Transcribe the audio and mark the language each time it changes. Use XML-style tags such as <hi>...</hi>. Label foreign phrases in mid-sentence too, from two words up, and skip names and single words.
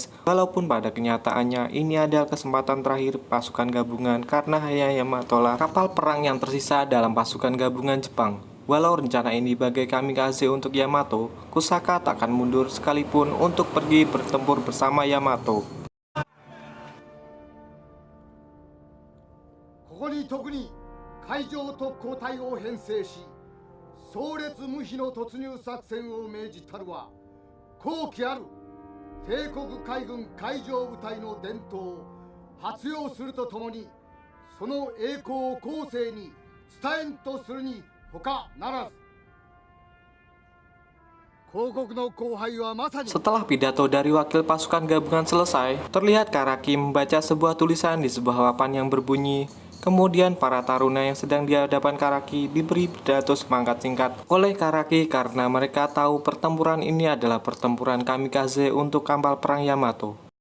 <id>Walaupun pada kenyataannya ini adalah kesempatan terakhir pasukan gabungan karena hanya Yamato lah kapal perang yang tersisa dalam pasukan gabungan Jepang. Walau rencana ini bagai kamikaze untuk Yamato, Kusaka tak akan mundur sekalipun untuk pergi bertempur bersama Yamato.</id> <ja>ここに特に海上特攻隊を編成し壮烈無比の突入作戦を命じたるは後期ある帝国海軍海上部隊の伝統を発揚するとともにその栄光を後世に伝えんとするに他ならず。</ja> <id>Setelah pidato dari wakil pasukan gabungan selesai, terlihat Karaki membaca sebuah tulisan di sebuah papan yang berbunyi. Kemudian para taruna yang sedang di hadapan Karaki diberi pidato semangat singkat oleh Karaki karena mereka tahu pertempuran ini adalah pertempuran kamikaze untuk kapal perang Yamato.</id>